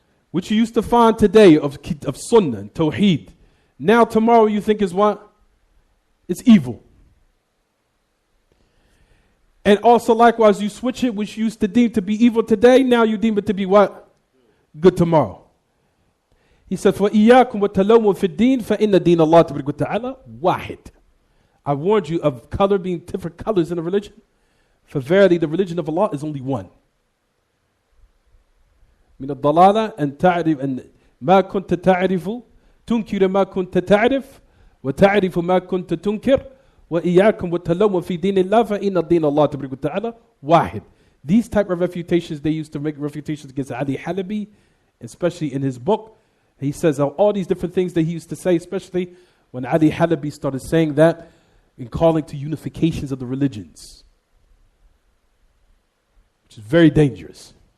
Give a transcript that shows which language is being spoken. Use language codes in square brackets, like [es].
[en] What you used to find today of Sunnah and Tawheed, now tomorrow you think is what? It's evil. And also likewise you switch it, which you used to deem to be evil today, now you deem it to be what? Good tomorrow. He said, [ar] فَإِيَّاكُمْ وَتَلَوُّنْ فِي الدِّينِ فَإِنَّ دِينَ اللَّهِ تَبَارَكَ وَتَعَالَى وَاحِدٌ. [en] I warned you of color being different colors in the religion. For verily the religion of Allah is only one. [ar] من الضلالة أن تعرف أن ما كنت تعرف تنكر ما كنت تعرف وتعرف ما كنت تنكر وإياكم وتلوّن في دين الله فإن الدين الله تبارك وتعالى واحد. [en] These type of refutations, they used to make refutations against Ali Halabi, especially in his book. He says all these different things that he used to say, especially when Ali Halabi started saying that in calling to unifications of the religions, which is very dangerous.